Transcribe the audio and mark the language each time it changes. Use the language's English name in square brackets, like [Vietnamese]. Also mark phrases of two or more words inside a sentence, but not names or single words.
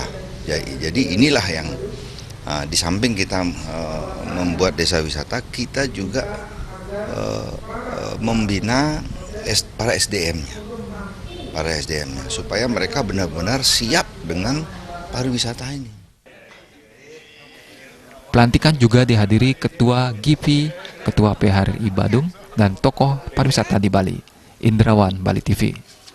[Indonesian] Jadi inilah yang di samping kita membuat desa wisata, kita juga membina para SDM-nya, supaya mereka benar-benar siap dengan pariwisata ini. Pelantikan juga dihadiri Ketua GIPI, Ketua PHRI Badung, dan tokoh pariwisata di Bali. Indrawan, Bali TV.